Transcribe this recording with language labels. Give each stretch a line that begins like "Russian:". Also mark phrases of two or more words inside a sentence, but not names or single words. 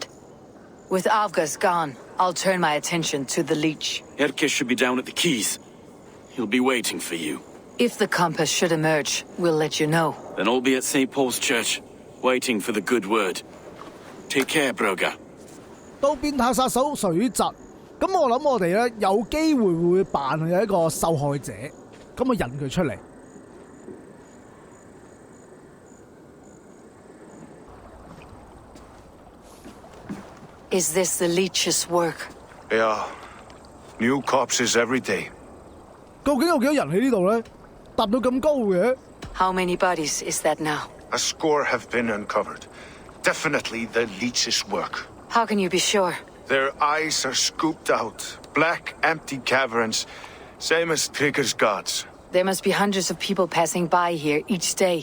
English: With Avgas gone, I'll turn my attention to the Leech. Erke should be down at the quays. He'll be waiting for you. If the compass should emerge, we'll let you know. Then I'll be at St. Paul's Church, waiting for the good word. Take care, Broga.
Cantonese: 到變態殺手水蛭，咁我諗我哋咧有機會會扮佢係一個受害者，咁啊引佢出嚟。
English: Is this the Leech's work? Yeah. New corpses every day.
Cantonese: 究竟有幾多人喺呢度咧？搭到咁高嘅？
English: How many bodies is that now? A score have been uncovered. Definitely the Leech's work. How can you be sure? Their eyes are scooped out. Black, empty caverns. Same as Trigger's gods. There must be hundreds of people passing by here each day.